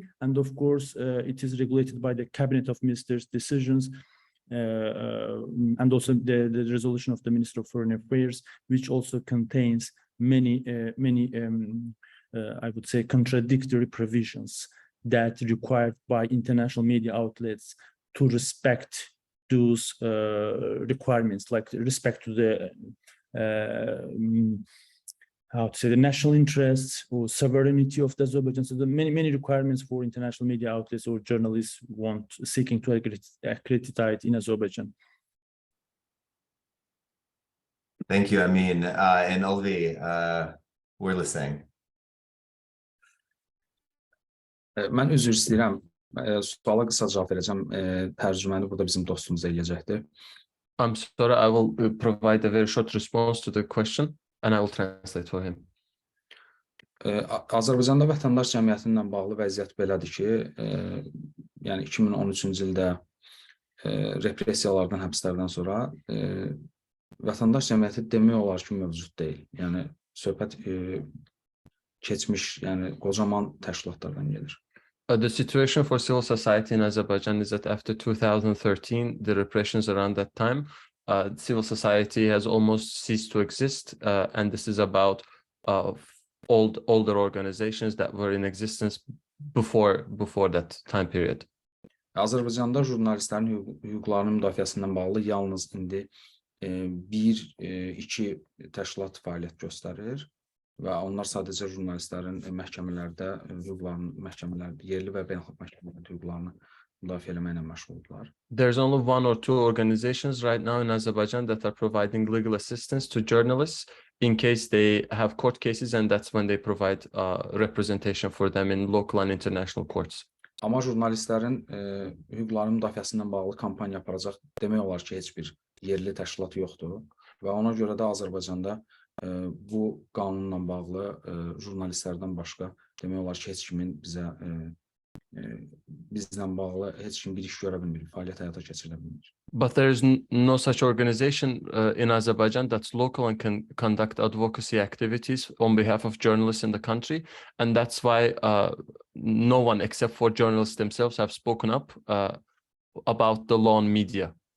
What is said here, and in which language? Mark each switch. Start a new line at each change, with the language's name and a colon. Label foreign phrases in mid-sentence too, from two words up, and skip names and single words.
English: And of course, it is regulated by the Cabinet of Ministers decisions and also the resolution of the Minister of Foreign Affairs, which also contains many, I would say, contradictory provisions that required by international media outlets to respect those requirements, like respect to the the national interests or sovereignty of the Azerbaijan. So the many requirements for international media outlets or journalists seeking to accredit in Azerbaijan. Thank you, Emin. And Olvi, we're listening.
Azerbaijani: Mən üzr istəyirəm. Suala qısa cavab verəcəm. Tərcüməni burada bizim dostumuz eləyəcəkdir.
English: I'm sorry, I will provide a very short response to the question and I will translate for him.
Azerbaijani: Azərbaycanda vətəndaş cəmiyyətinlə bağlı vəziyyət belədir ki, yəni 2013-cü ildə repressiyalardan, həbslərdən sonra vətəndaş cəmiyyəti demək olar ki, mövcud deyil. Yəni söhbət keçmiş, yəni qocaman təşkilatlardan gedir.
English: The situation for civil society in Azerbaijan is that after 2013, the repressions around that time, civil society has almost ceased to exist, and this is about older organizations that were in existence before that time period.
Azerbaijani: Azərbaycanda jurnalistlərin hüquqlarının müdafiəsindən bağlı yalnız indi bir-iki təşkilat fəaliyyət göstərir və onlar sadəcə jurnalistlərin məhkəmələrdə yerli və beynəlxalq məhkəmələrdə hüquqlarını müdafiə etməklə məşğuldurlar.
English: There's only one or two organizations right now in Azerbaijan that are providing legal assistance to journalists in case they have court cases, and that's when they provide representation for them in local and international courts.
Azerbaijani: Amma jurnalistlərin hüquqlarının müdafiəsindən bağlı kampaniya aparacaq demək olar ki, heç bir yerli təşkilat yoxdur və ona görə də Azərbaycanda bu qanunla bağlı jurnalistlərdən başqa demək olar ki, heç kimin bizlə bağlı heç kim bir iş görə bilmir, fəaliyyət həyata keçirə bilmir.
English: But there is no such organization in Azerbaijan that's local and can conduct advocacy activities on behalf of journalists in the country, and that's why no one except for journalists themselves have spoken up about the law on media.